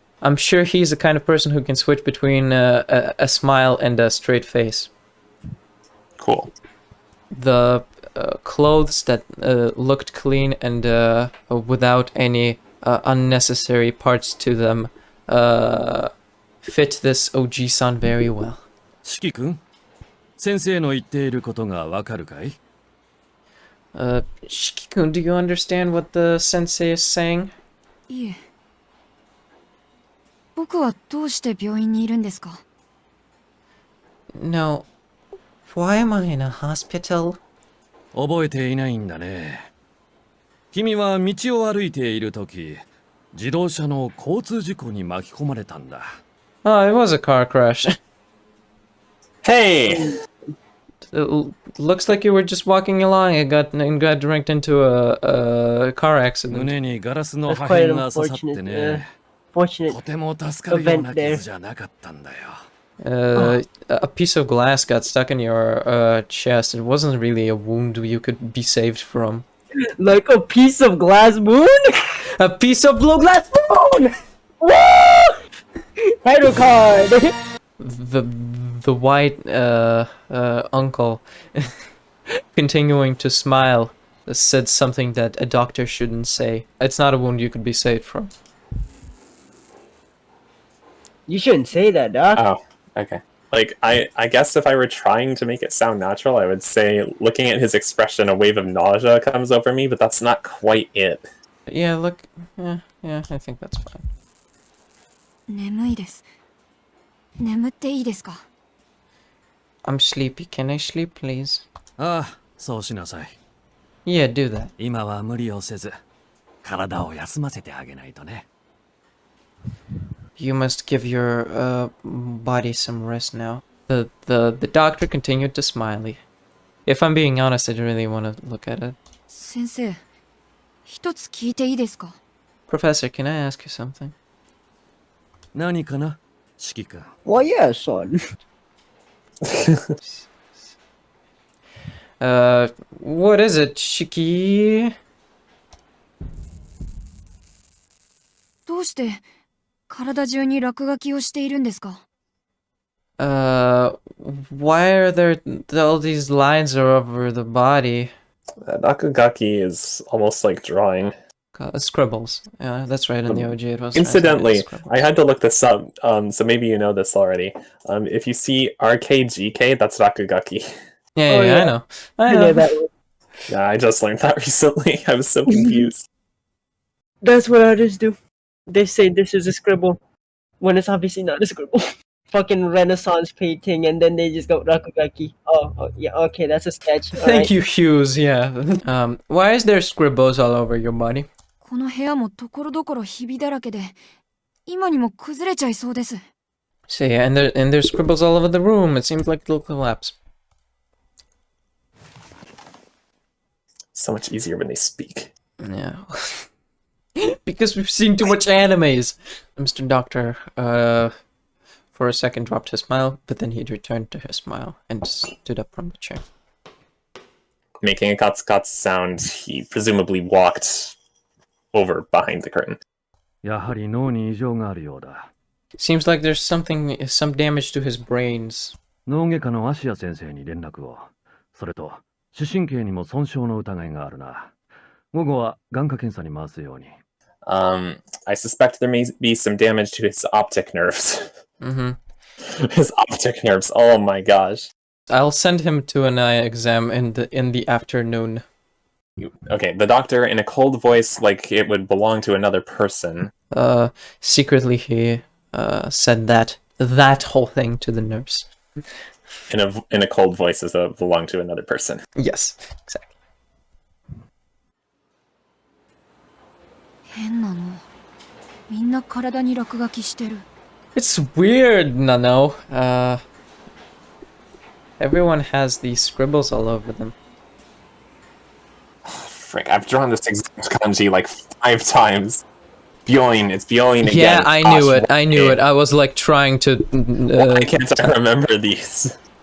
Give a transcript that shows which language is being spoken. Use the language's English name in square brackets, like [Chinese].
[English] I'm sure he's the kind of person who can switch between a smile and a straight face. Cool. The clothes that looked clean and without any unnecessary parts to them fit this OG-san very well. [Japanese] 四季君、先生の言っていることがわかるかい？ [English] Shiki-kun, do you understand what the sensei is saying? [Japanese] いえ。僕はどうして病院にいるんですか？ [English] No. Why am I in a hospital? [Japanese] 覚えていないんだね。君は道を歩いているとき、自動車の交通事故に巻き込まれたんだ。 [English] Oh, it was a car crash. Hey! It looks like you were just walking along and got dragged into a car accident. [Japanese] 胸にガラスの [English] That's [Japanese] 破片が刺さって [English] unfortunate. [Japanese] ね。 [English] Fortunate. [Japanese] とても助かるような傷じゃなかったんだよ。 [English] A piece of glass got stuck in your chest. It wasn't really a wound you could be saved from. Like a piece of glass moon? A piece of blue glass moon! Woo! Title card! The white uncle, continuing to smile, said something that a doctor shouldn't say. It's not a wound you could be saved from. You shouldn't say that, Doc. Oh, okay. Like, I guess if I were trying to make it sound natural, I would say, looking at his expression, a wave of nausea comes over me, but that's not quite it. Yeah, look, yeah, I think that's fine. [Japanese] 眠いです。眠っていいですか？ [English] I'm sleepy. Can I sleep, please? [Japanese] ああ、そうしなさい。 [English] Yeah, do that. [Japanese] 今は無理をせず、体を休ませてあげないとね。 [English] You must give your body some rest now. The doctor continued to smile. If I'm being honest, I don't really want to look at it. [Japanese] 先生、一つ聞いていいですか？ [English] Professor, can I ask you something? [Japanese] 何かな、四季君。 [English] Well, yeah, son. What is it, Shiki? [Japanese] どうして体中に落書きをしているんですか？ [English] Why are there all these lines are over the body? Nakagaki is almost like drawing. Scribbles. Yeah, that's right. In the OG, it was. Incidentally, translated as I had to look this up, so maybe you know this already. If you see RKGK, that's Nakagaki. Yeah, Oh, yeah, yeah. I know. I I know know. that one. Yeah, I just learned that recently. I was so confused. That's what artists do. They say this is a scribble when it's obviously not a scribble. Fucking Renaissance painting, and then they just go Rakugaki. Oh, yeah, okay, that's a sketch. Thank you, Hughes. Yeah. Why is there scribbles all over your body? [Japanese] この部屋もところどころひびだらけで、今にも崩れちゃいそうです。 [English] So yeah, and there's scribbles all over the room. It seems like it'll collapse. So much easier when they speak. Yeah. Because we've seen too much animes. Mr. Doctor, for a second dropped his smile, but then he returned to his smile and stood up from the chair. Making a katsu sound, he presumably walked over behind the curtain. [Japanese] やはり脳に異常があるようだ。 [English] Seems like there's some damage to his brains. [Japanese] 脳外科の芦谷先生に連絡を。それと、視神経にも損傷の疑いがあるな。午後は眼科検査に回すように。 [English] I suspect there may be some damage to his optic nerves. His optic nerves, oh my gosh. I'll send him to an eye exam in the afternoon. Okay, the doctor, in a cold voice like it would belong to another person. Secretly he said that whole thing to the nurse. In a cold voice as though it belonged to another person. Yes, exactly. [Japanese] 変なの。みんな体に落書きしてる。 [English] It's weird, Nano. Everyone has these scribbles all over them. Frick, I've drawn this exact kanji like 5 times. Byoin, it's Byoin again. Yeah, I knew it. I knew it. I was like trying to. Why can't I remember these?